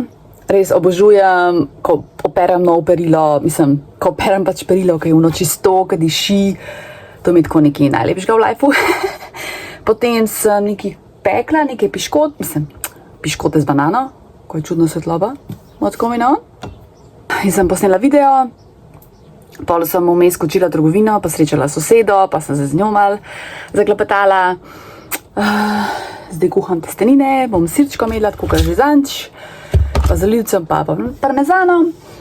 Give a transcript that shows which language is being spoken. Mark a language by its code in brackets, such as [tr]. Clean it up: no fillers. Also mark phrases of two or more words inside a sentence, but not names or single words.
[sl] Res obožujem, ko operem nov perilo, mislim, ko operem pač perilo, ki je v noči čisto, ki diši, to mi je tako nekaj najlepšega v lifeu. Potem sem nekaj pekla, nekaj piškot, mislim, piškote z banano, ko je čudno svetloba, [en] what's going on. [sl] In sem posnela video, pol sem vmes skočila v trgovino, pa srečala sosedo, pa sem se z njo malo zaklepetala. Zdaj kuham testenine, bom sirčko imela, tako kot že zanč. Pa zalivcem, pa parmezanom.